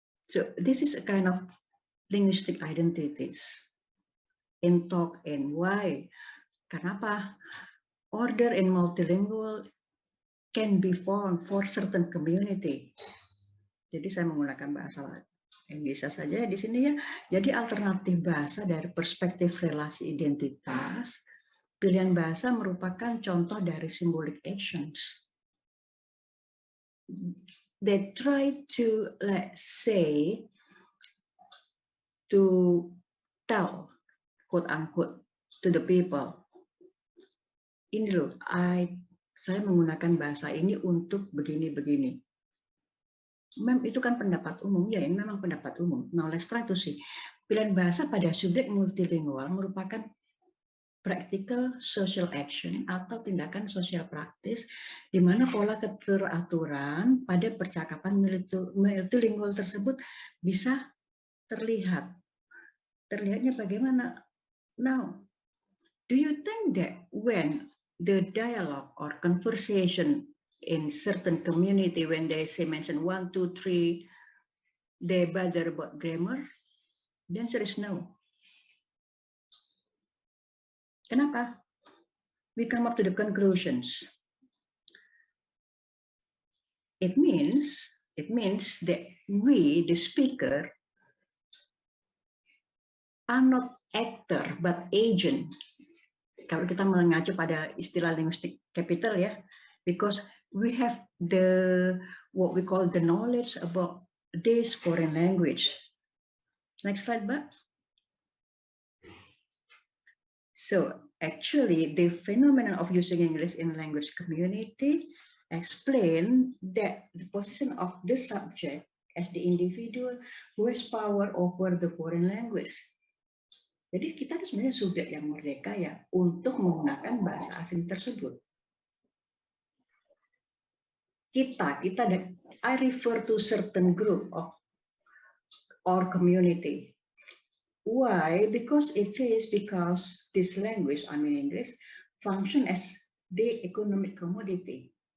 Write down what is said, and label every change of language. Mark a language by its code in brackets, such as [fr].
[en] So this is a kind of linguistic identities in talk and why. [id] Kenapa? [en] Order in multilingual can be formed for certain community. [id] Jadi saya menggunakan bahasa Indonesia saja di sini ya. Jadi alternatif bahasa dari perspektif relasi identitas, pilihan bahasa merupakan contoh dari symbolic actions. [en] They try to, let's say, to tell, quote unquote, to the people, [id] ini loh, saya menggunakan bahasa ini untuk begini-begini. Itu kan pendapat umum, ya ini memang pendapat umum. [en] Now let's try to see. [id] Pilihan bahasa pada subjek multilingual merupakan practical social action atau tindakan sosial praktis di mana pola keteraturan pada percakapan multilingual tersebut bisa terlihat. Terlihatnya bagaimana? [en] Now, do you think that when the dialogue or conversation in certain community, when they say mention 1, 2, 3, they bother about grammar? The answer is no. [id] Kenapa? [en] We come up to the conclusions. It means that we, the speaker, are not actor but agent. [id] Kalau kita mengacu pada istilah linguistic capital ya, [en] because we have what we call the knowledge about this foreign language. Next slide, Mbak. So actually, the phenomenon of using English in language community explain that the position of the subject as the individual who has power over the foreign language. [id] Jadi kita itu sebenarnya subjek yang merdeka ya untuk menggunakan bahasa asing tersebut. [en] I refer to certain group of or community. Why? Because this language, I mean English, function as the economic commodity.